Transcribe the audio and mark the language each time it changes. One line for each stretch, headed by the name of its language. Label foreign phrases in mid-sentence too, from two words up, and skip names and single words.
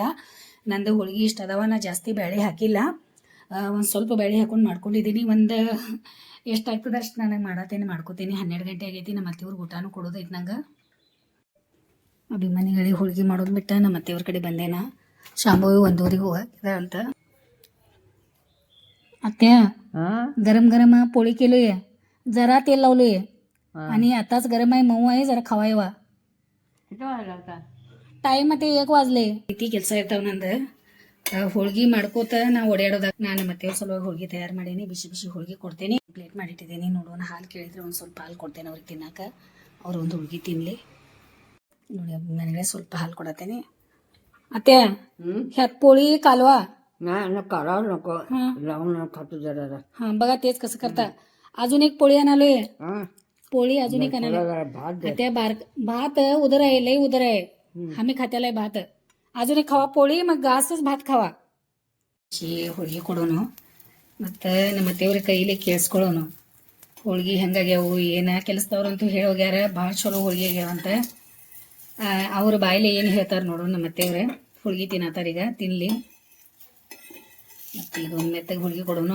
Kannada: ನಂದು ಹೋಳ್ಗೆ ಇಷ್ಟು ಅದಾವ, ನಾ ಜಾಸ್ತಿ ಬೇಳೆ ಹಾಕಿಲ್ಲ, ಒಂದು ಸ್ವಲ್ಪ ಬೇಳೆ ಹಾಕೊಂಡು ಮಾಡ್ಕೊಂಡಿದ್ದೀನಿ. ಒಂದು ಎಷ್ಟು ಆಗ್ತದೆ ಅಷ್ಟು ನನಗೆ ಮಾಡ್ಕೋತೀನಿ. 12 ಗಂಟೆ ಆಗೈತಿ, ನಮ್ಮ ಅತ್ತೆಯವ್ರಿಗೆ ಊಟನೂ ಕೊಡೋದೈತೆ ನಂಗೆ. ಅಭಿಮಾನಿಗಳಿಗೆ ಹೋಳ್ಗೆ ಮಾಡೋದು ಬಿಟ್ಟು ನಮ್ಮ ಅತ್ತೆಯವ್ರ ಕಡೆ ಬಂದೇನ. ಶಾಂಭವಿ 1:00ಗೆ ಹೋಗಕ್ಕಿದೆ ಅಂತ.
Marathi: आत्या गरम गरम पोळी केलोय, जरा तेल लावलोय आणि आताच गरम आहे, मऊ आहे, जरा खावायवा.
Kannada: ಟೈಮ್ ಮತ್ತೆ 1 ವಾಜ್ಲೆ. ರೀತಿ ಕೆಲಸ ಇರ್ತಾವ ನಂದು. ಹೋಳ್ಗೆ ಮಾಡ್ಕೋತ ನಾ ಓಡಾಡೋದಾಗ ನಾನು ಮತ್ತೆ ಸಲುವಾಗಿ ಹೋಳ್ಗೆ ತಯಾರು ಮಾಡೀನಿ. ಬಿಸಿ ಬಿಸಿ ಹೋಳ್ಗೆ ಕೊಡ್ತೇನೆ. ಪ್ಲೇಟ್ ಮಾಡಿಟ್ಟಿದ್ದೀನಿ, ನೋಡೋಣ. ಹಾಲು ಕೇಳಿದ್ರೆ ಒಂದು ಸ್ವಲ್ಪ ಹಾಲು ಕೊಡ್ತೇನೆ ಅವ್ರಿಗೆ ತಿನ್ನಕ್ಕೆ, ಅವ್ರು ಒಂದು ಹೋಳ್ಗೆ ತಿನ್ನಲಿ. ನೋಡಿ ನನಗೆ ಸ್ವಲ್ಪ ಹಾಲು ಕೊಡತ್ತೇನೆ. ಅತ್ತೆ
Marathi: ह्यात पोळी कालवा. नाही करावं नको, लावून खातो जरा. हा बघा तेच कसं करता. अजून एक पोळी आणालोय, हा पोळी अजून एक आणालोय. भात दे. त्या भात उदर आहे, लय उदर आहे. आम्ही खात्यालाय भात. अजून एक खावा पोळी, मग घासच भात खावा.
Kannada: ಹೋಳ್ಗೆ ಕೊಡೋನು ಮತ್ತು ನಮ್ಮ ಅತ್ತೆಯವ್ರ ಕೈಲಿ ಕೇಳಿಸ್ಕೊಳ್ಳೋನು. ಹೋಳ್ಗೆ ಹೆಂಗಾಗ್ಯಾವು ಏನು ಕೆಲಸದವ್ರಂತೂ ಹೇಳೋಗ್ಯಾರ, ಭಾಳ ಚಲೋ ಹೋಳ್ಗೆ ಆಗ್ಯಾವಂತ. ಅವ್ರ ಬಾಯಿಲೆ ಏನು ಹೇಳ್ತಾರೆ ನೋಡೋಣ. ನಮ್ಮ ಅತ್ತೆಯವ್ರೆ ಹೋಳ್ಗೆ ತಿನ್ನತ್ತಾರೀಗ, ತಿನ್ನಲಿ. ಮತ್ತು ಇದೊಂದು ಮೆತ್ತಗೆ ಹೋಳ್ಗೆ ಕೊಡೋನು.